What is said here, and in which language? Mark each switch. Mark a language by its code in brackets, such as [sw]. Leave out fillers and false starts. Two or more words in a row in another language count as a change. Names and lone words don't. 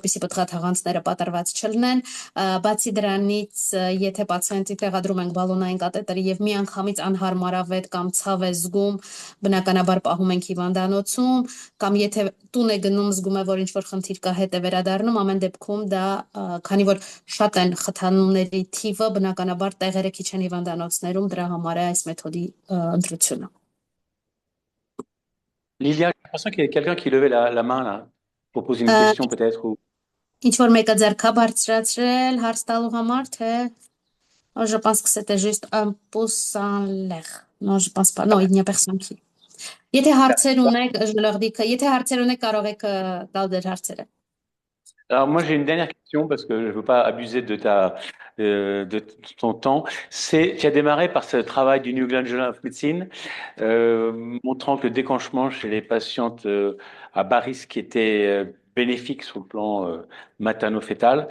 [hy] որպեսզի պտղաթաղանթները պատրված չլինեն, բացի դրանից, եթե պացիենտի տեղադրում ենք բալոնային կաթետրը եւ միանգամից անհարմարավետ կամ ցավ է զգում, բնականաբար պահում ենք հիվանդանոցում, կամ եթե տուն է գնում զգում է, որ ինչ որ խնդիր կա, հետ է վերադառնում, ամեն դեպքում դա, քանի որ շատ են խթանումների թիվը, բնականաբար տեղերը քիչ են հիվանդանոցներում, դրա համար է այս մեթոդի ընտրությունը։ [fr] Lilia, j'ai l'impression qu'il y a quelqu'un qui levait la main là, pour poser une question peut-être ou... [hy] Ինչ որ մեկը ձեռքա բարձրացրել հարց տալու համար, թե [fr] je pense que c'était juste un pouce en l'air. Non, je pense pas. Non, il n'y a personne qui. [hy] Եթե հարցեր ունեք, [fr] je leur dis que [hy] եթե հարցեր ունեք, կարող եք տալ դեր հարցերը։ [fr] Alors moi j'ai une dernière question parce que je ne veux pas abuser de ton temps. Tu as démarré par ce travail du New England Journal of Medicine montrant que le déclenchement chez les patientes à bas risque était bénéfique sur le plan materno-fœtal.